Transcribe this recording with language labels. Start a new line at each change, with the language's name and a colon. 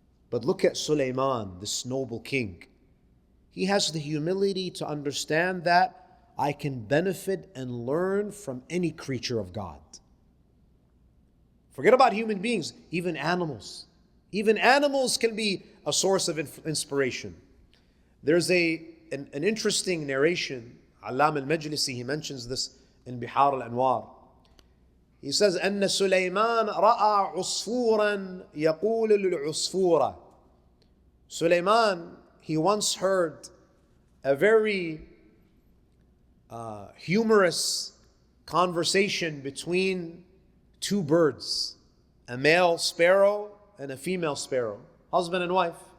English: But look at Sulaiman, this noble king. He has the humility to understand that I can benefit and learn from any creature of God. Forget about human beings, even animals. Even animals can be a source of inspiration. There's an interesting narration. Allam al-Majlisi, he mentions this in Bihar al-Anwar. He says,
Arabic: أن سليمان رأى عصفورا يقول للعصفورة.
English: Sulaiman, he once heard a very humorous conversation between two birds, a male sparrow and a female sparrow, husband and wife.